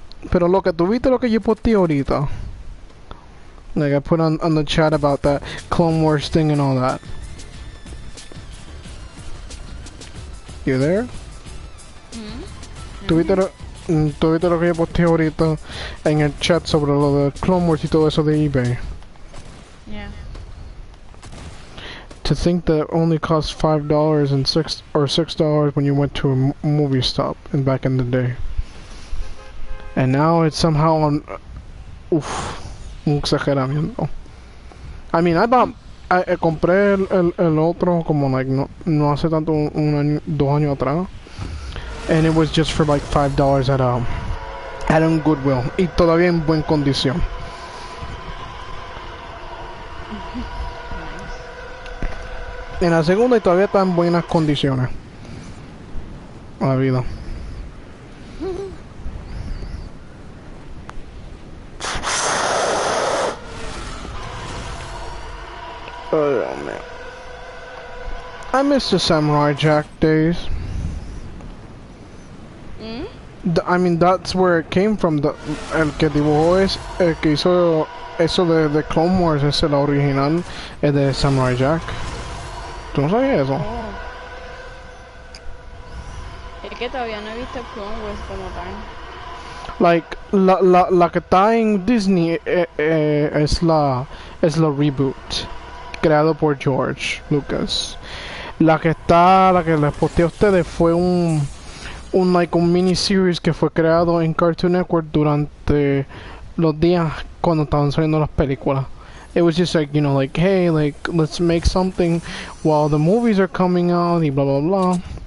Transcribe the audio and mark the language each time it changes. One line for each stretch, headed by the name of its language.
Spanish: Pero lo que tuviste lo que yo posté ahorita.
English: Like I put on the chat about that Clone Wars thing and all that. You there?
Spanish: ¿Tuviste lo que yo posté ahorita en el chat sobre lo de Clone Wars y todo eso de eBay?
English: Yeah. To think that it only cost $5 and $6 when you went to a movie stop and back in the day. And now it's somehow on...
Spanish: Uff, un exageramiento.
English: I mean,
Spanish: compré el otro como like no hace tanto, 2 años atrás.
English: And it was just for like $5 at un Goodwill.
Spanish: Y todavía en buena condición. En la segunda y todavía está en buenas condiciones. La vida.
English: Oh man. I miss the Samurai Jack days. I mean, that's where it came from.
Spanish: El que dibujó es el que hizo eso de Clone Wars, es la original, es de Samurai Jack. ¿Tú no sabías eso? Oh. Es que todavía no he visto Clone Wars como tal. Like, la que está en Disney es la reboot, creado por George Lucas. La que les posté a ustedes fue un miniseries que fue creado en Cartoon Network durante los días cuando estaban saliendo las películas.
English: It was just like, you know, like, hey, like, let's make something while the movies are coming out
Spanish: y bla bla bla.